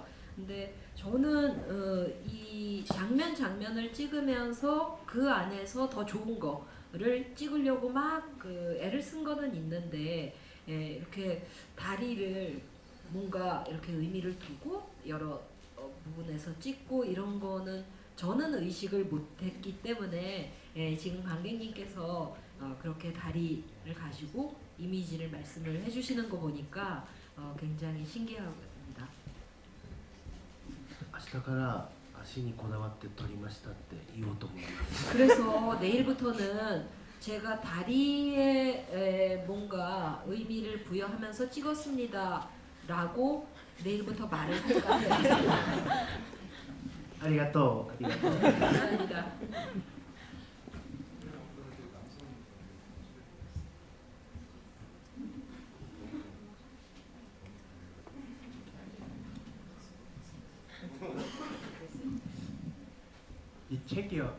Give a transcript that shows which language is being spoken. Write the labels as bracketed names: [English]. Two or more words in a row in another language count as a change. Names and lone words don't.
[Korean] 근데 저는 이 장면을 찍으면서 그 안에서 더 좋은 거를 찍으려고 막 애를 쓴 거는 있는데 이렇게 다리를 뭔가 이렇게 의미를 두고 여러 부분에서 찍고 이런 거는 저는 의식을 못했기 때문에 지금 관객님께서 그렇게 다리를 가지고 이미지를 말씀을 해주시는 거 보니까 굉장히 신기합니다. [Japanese] 明日から足にこだわって撮りましたって言おうと思います。 [Korean] 그래서 내일부터는 제가 다리에 뭔가 의미를 부여하면서 찍었습니다라고 내일부터 말을 할까 해요. [Japanese] ありがとう。ありがとう。 [Korean] 감사합니다. 이 책이요.